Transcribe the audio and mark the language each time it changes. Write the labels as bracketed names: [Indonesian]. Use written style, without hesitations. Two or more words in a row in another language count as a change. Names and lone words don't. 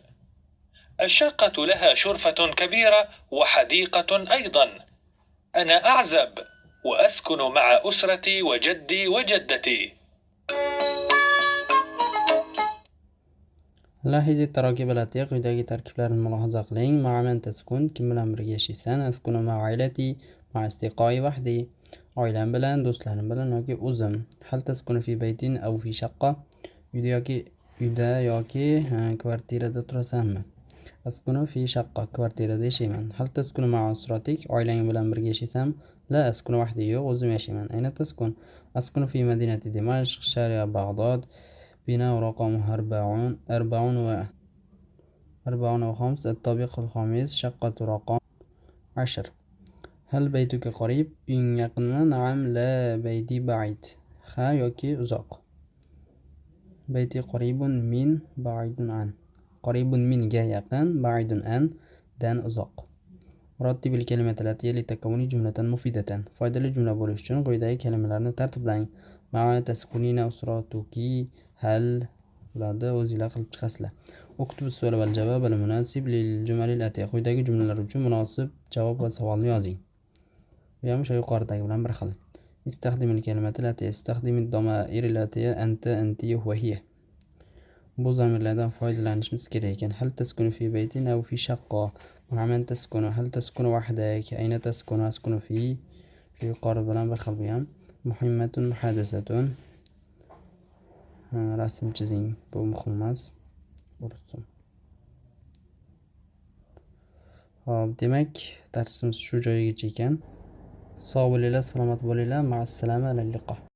[Arabic] الشقة لها شرفة كبيرة وحديقة أيضا. أنا أعزب وأسكن مع أسرتي وجدي وجدتي. لاحظ التراكيب الآتية. [Uzbek] quyidagi tarkiblarni mulohaza qiling. [Arabic] مع من تسكن, [Uzbek] kim bilan birga yashaysan? [Arabic] أسكن مع عائلتي, مع أصدقائي وحدي, [Uzbek] oilam bilan, do'stlarim bilan yoki o'zim. [Arabic] هل تسكن في بيت أو في شقة? [Uzbek] uyda yoki kvartirada turasanmi? [Arabic] أسكن في شقة, [Uzbek] kvartirada yashayman. [Arabic] هل تسكن مع أسرتك? [Uzbek] oilang bilan birga yashaysanmi? [Arabic] لا أسكن وحدي, [Uzbek] yo'q, o'zim yashayman. [Arabic] أين تسكن? أسكن في مدينة دمشق, شارع بغداد, بناء رقمه 45. الطابق الخامس, شقة رقم 10. هل بيتك قريب? [Uzbek] uying yaqinmi? [Arabic] نعم. لا, بيتي بعيد. [Uzbek] ha yoki uzoq. [Arabic] بيتي قريب من, بعيد عن. قريب منga yaqin, بعيد عن [Uzbek] dan uzoq. [Arabic] رتب الكلمات الآتية لتكون جملة مفيدة. [Uzbek] foydali jumla bo'lish uchun quyidagi kalimalarni tartiblang. [Arabic] مع تسكنين أسرتك. [Uzbek] هل ularni o'zinglar qilib chiqasizlar. [Arabic] اكتب السؤال والجواب المناسب للجمل الآتية. [Uzbek] quyidagi jumlalar uchun munosib javob va savolni yozing. bu ham o'sha yuqoridagi bilan bir xil. [Arabic] استخدم الكلمات الآتية. استخدم الضمائر الآتية أنت, أنتِ, وهي. [Uzbek] bu zamirlardan foydalanishimiz kerak ekan. [Arabic] هل تسكن في بيت أو في شقة؟ مع من تسكن؟ هل تسكن وحدك؟ أين تسكن؟ أسكن في. [Uzbek] shu yuqori bilan bir xil bu ham. [Arabic] مهمة محادثة. [Uzbek] rasm chizing, bu muhim emas. Hop, demak darsimiz shu joyigacha ekan. Sog' bo'linglar, salomat bo'linglar. [Arabic] مع السلامة، على اللقاء.